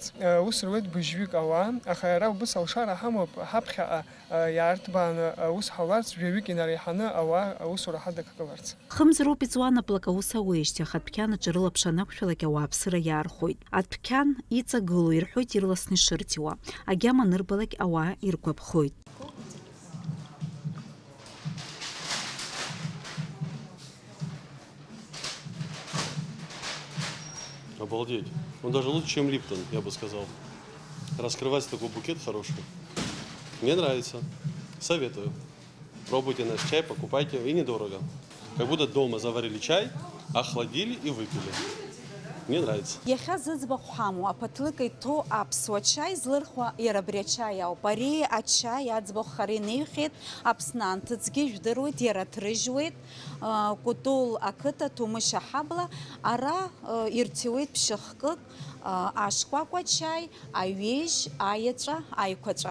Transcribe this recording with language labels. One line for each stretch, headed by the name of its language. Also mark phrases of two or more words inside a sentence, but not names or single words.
Abkhazian: Ус руеит быжьҩык ауаа, аха иара убыс алшара ҳамоуп, ҳаԥхьаҟа иаарҭбааны ус ҳауларц, жәаҩык инареиҳаны ауаа аусура ҳадакыларц. Хымзароуп иҵуан аплак аус ауеижьҭеи, аха адәқьанаҿы рылаԥш анақәшәалак ауааԥсыра иаархәоит. Адәқьан иҵагылоу ирҳәоит ирласны ишырҭиуа, агьама анырбалак ауаа иргәаԥхоит.
Russian: Обалдеть. Он даже лучше, чем Липтон, я бы сказал. Раскрывать такой букет хороший. Мне нравится. Советую. Пробуйте наш чай, покупайте. И недорого. Как будто дома заварили чай, охладили и выпили. Мне нравится.
Abkhazian: Иахьа зыӡбахә ҳамоу аԥаҭлыка иҭоу аԥсуа чаи злырхуа иара абри ачаи ауп. Ари ачаи аӡбахә хара инеиҳәеит, Аԥсны анҭыҵгьы жәдыруеит, иара ҭрыжьуеит, Кутул ақыҭа Ҭумышь аҳабла, ара ирҭиуеит ԥшьыхкык, ашкәакәа чаи, аҩежь, аиаҵәа, аиқәаҵәа.